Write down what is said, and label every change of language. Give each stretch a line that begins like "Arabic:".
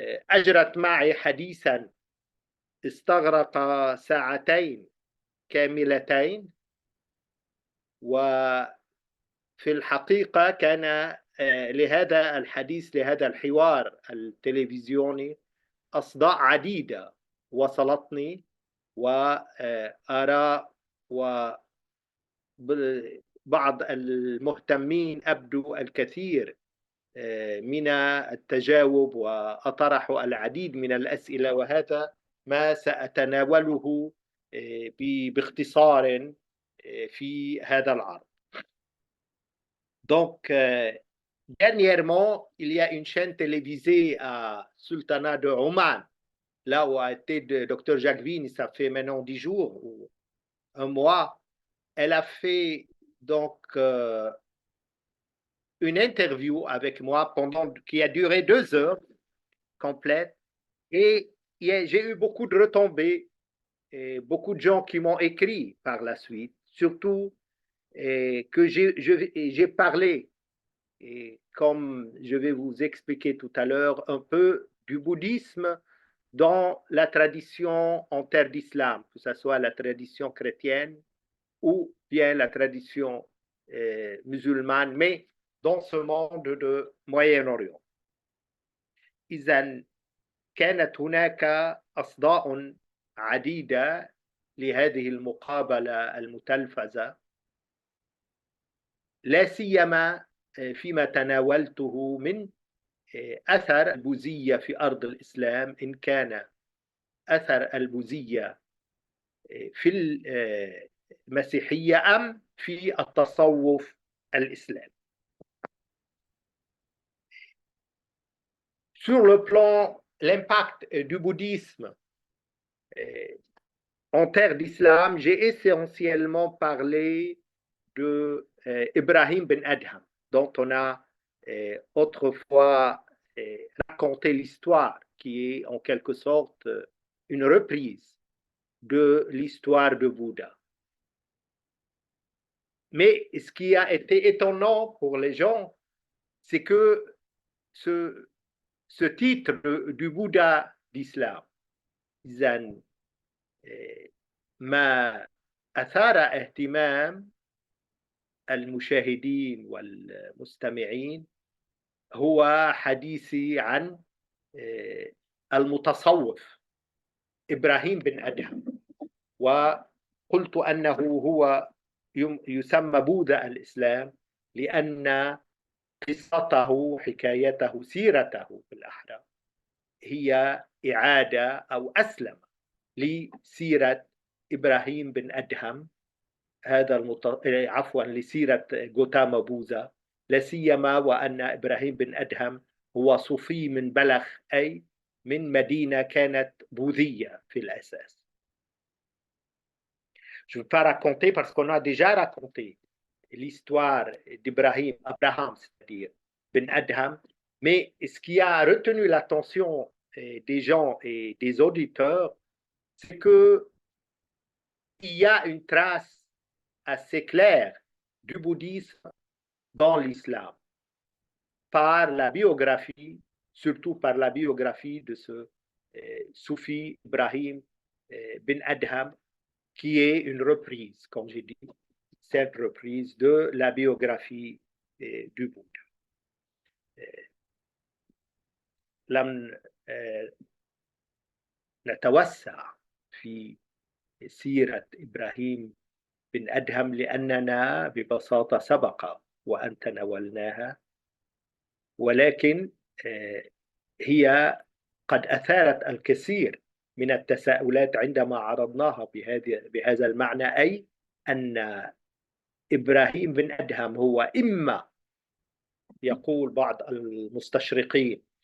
Arabic: أجرت معي حديثا استغرق ساعتين كاملتين، وفي الحقيقة كان لهذا الحديث، لهذا الحوار التلفزيوني أصداء عديدة وصلتني، وآراء وبعض المهتمين أبدوا الكثير من التجاوب وأطرحوا العديد من الأسئلة، وهذا ما سأتناوله باختصار في هذا العرض.
French: Donc, dernièrement, il y a une chaîne télévisée à Sultanat de Oman, là où a été le docteur Jacquevine, ça fait maintenant 10 jours ou un mois. Elle a fait donc une interview avec moi qui a duré 2 heures complètes, et j'ai eu beaucoup de retombées et beaucoup de gens qui m'ont écrit par la suite, surtout que j'ai parlé, et comme je vais vous expliquer tout à l'heure, un peu du bouddhisme dans la tradition en terre d'islam, que ce soit la tradition chrétienne ou bien la tradition musulmane, mais dans ce monde de Moyen-Orient.
Arabic: إذن كانت هناك أصداء عديدة لهذه المقابلة المتلفزة، لا سيما فيما تناولته من أثر البوذية في أرض الإسلام، إن كان أثر البوذية في المسيحية أم في التصوف الإسلامي.
French: Sur le plan, l'impact du bouddhisme en terre d'islam, j'ai essentiellement parlé de Ibrahim Ben Adham, dont on a autrefois raconté l'histoire, qui est en quelque sorte une reprise de l'histoire de Bouddha. Mais ce qui a été étonnant pour les gens, c'est que ce titre du Bouddha d'islam,
Arabic: إذن ما أثار اهتمام المشاهدين والمستمعين هو حديثي عن المتصوف إبراهيم بن أدهم، وقلت أنه هو يسمى بوذا الإسلام لأن قصته، حكايته، سيرته بالأحرى هي إعادة أو أسلم لسيرة إبراهيم بن أدهم، عفوا لسيرة غوتاما بوذا، لا سيما وأن إبراهيم بن أدهم هو صوفي من بلخ، أي من مدينة كانت بوذية في الأساس.
French: Je ne veux pas raconter parce qu'on a déjà raconté l'histoire Abraham, c'est-à-dire Ben Adham, mais ce qui a retenu l'attention des gens et des auditeurs, c'est qu'il y a une trace assez claire du bouddhisme dans l'islam, par la biographie, surtout par la biographie de ce soufi Ibrahim bin Adham, qui est une reprise, comme j'ai dit, cette reprise de la biographie du Bouddha.
Arabic: لم نتوسع في سيرة إبراهيم بن أدهم لأننا ببساطة سبق وأن تناولناها، ولكن هي قد أثارت الكثير من التساؤلات عندما عرضناها بهذا المعنى، أي أن إبراهيم بن أدهم هو إما، يقول بعض المستشرقين،